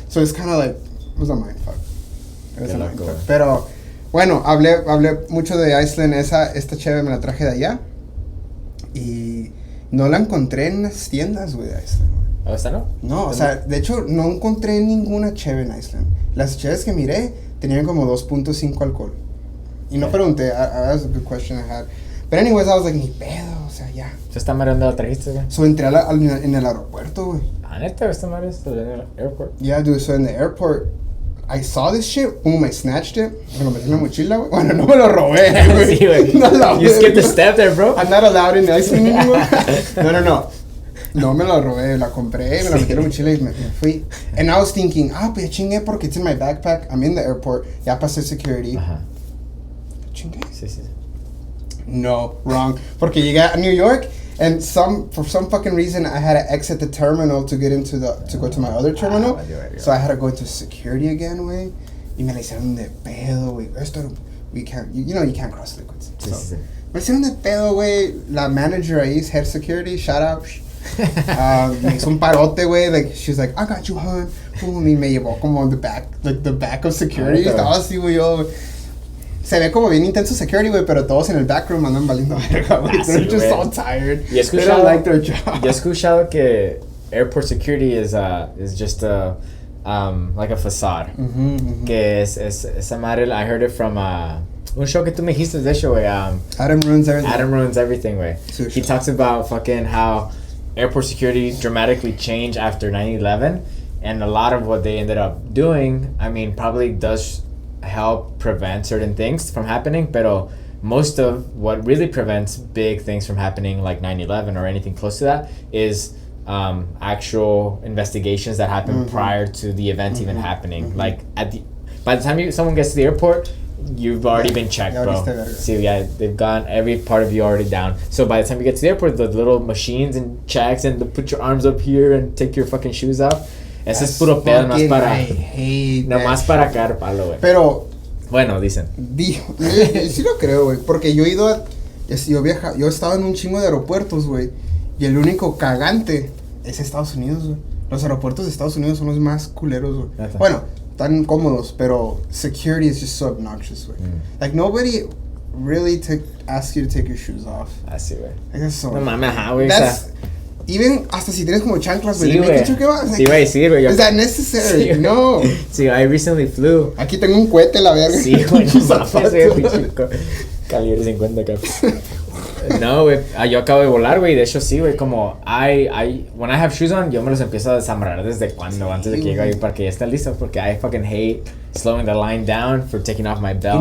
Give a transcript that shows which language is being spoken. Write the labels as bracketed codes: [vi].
[en] so it's kind of like, it was a mindfuck. It was [es] Qué [en] a [es] loco, [en] mindfuck. [es] güey. Pero, bueno, hablé mucho de Iceland, esta chévere me la traje de allá, y no la encontré en las tiendas, güey, de Iceland, güey. ¿O esta no? No, o sea, de hecho, no encontré ninguna cheve en Iceland. Las cheves que miré tenían como 2.5 alcohol. Y no pregunté, [en] that was a good question I had. But anyways, I was like, [es] ni pedo, o sea, ya. ¿Esta madre dónde la trajiste, güey? So, entré en el aeropuerto, güey. Ah, neta, esta madre está en el airport. [en] Yeah, dude, so in the airport, I saw this shit, boom, I snatched it, [es] me lo metí en la mochila, güey. Bueno, no me lo robé, güey. Sí, güey. No lo [en] You skipped a [es] robé. [en] step there, bro. I'm not allowed in Iceland anymore. [es] No. No me la robé, la compré, me la metí en la mochila y me fui. [en] And I was thinking, [es] pues chingue porque [en] it's in my backpack, I'm in the airport, [es] ya pasé security. Ajá. Chingue. Sí. [en] No, wrong. [es] Porque llegué a [en] New York and for some fucking reason I had to exit the terminal to go to my other terminal. So I had to go into security again, güey. [es] Y me la hicieron de pedo, güey. [en] Esto, you can't cross liquids. [es] Sí. Me hicieron de pedo, güey. La manager ahí, [en] head security, shout out. [es] Me hizo un parote, güey. [en] Like, she was like, I got you, hon. [es] Boom, y me llevó como [en] the back of security. [es] Estaba así, güey, yo. Se ve como bien intenso security, güey, pero todos en el backroom andan valiendo verga, güey. [en] They're just all tired. [es] Y he [en] They don't like their job. [es] Yo he escuchado que [en] airport security is just like a facade. [es] Que es esa madre, [en] I heard it from [es] un show que tú me dijiste de hecho, güey. [en] Adam ruins everything. Adam Ruins Everything, güey. He talks about fucking how airport security dramatically changed after 9/11, and a lot of what they ended up doing, I mean, probably does help prevent certain things from happening, pero most of what really prevents big things from happening, like 9/11 or anything close to that, is actual investigations that happen prior to the events even happening. Like by the time someone gets to the airport, you've already been checked, bro. So yeah, they've gone every part of you already down. So by the time you get to the airport, the little machines and checks and put your arms up here and take your fucking shoes off. [es] Ese es puro pedo, nomás para caer palo, güey. Pero bueno, dicen. Sí lo creo, güey, porque yo he ido yo he estado en un chingo de aeropuertos, güey, y el único cagante es Estados Unidos, güey. Los aeropuertos de Estados Unidos son los más culeros, güey. Bueno, tan cómodos, pero [en] security is just so obnoxious, [es] güey. [en] Like, nobody really asks you to take your shoes off. [es] Así, güey. [en] Like, that's so... [es] No mames, ajá, güey. Even hasta si tienes como chanclas, güey. Sí, güey. Sí, güey, sí, güey. [en] Is that necessary? [es] Sí, no. [en] Sí, I recently flew. [es] Aquí tengo un cohete, la verga. Sí, güey, no mames, güey. Calibre 50 acá. No, güey, yo acabo de volar, güey, de hecho sí, güey, como [en] when I have shoes on, [es] yo me los empiezo a desambrar desde antes de que llegue ahí para que ya estén listos, porque [en] I fucking hate slowing the line down for taking off my belt.